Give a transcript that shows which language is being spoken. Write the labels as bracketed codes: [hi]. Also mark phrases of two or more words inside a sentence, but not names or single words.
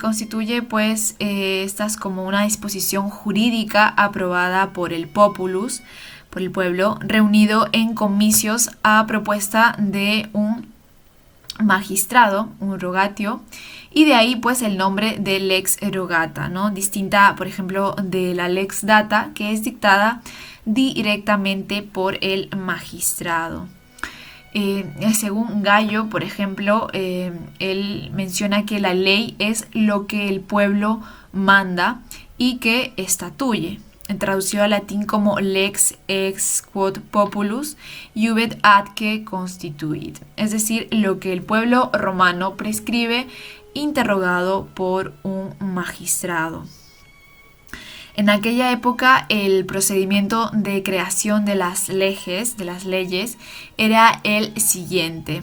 [es] constituye pues estas como una disposición jurídica aprobada por el populus, por el pueblo, reunido en comicios a propuesta de un magistrado, un rogatio, y de ahí pues el nombre de [la] lex erogata, [es] ¿no?, distinta por ejemplo de la [la] lex data, [es] que es dictada directamente por el magistrado. Según Gallo, por ejemplo, él menciona que la ley es lo que el pueblo manda y que estatuye, traducido al latín como [la] lex ex quod populus iubet atque constituit, [es] es decir, lo que el pueblo romano prescribe interrogado por un magistrado. En aquella época el procedimiento de creación de las leyes era el siguiente.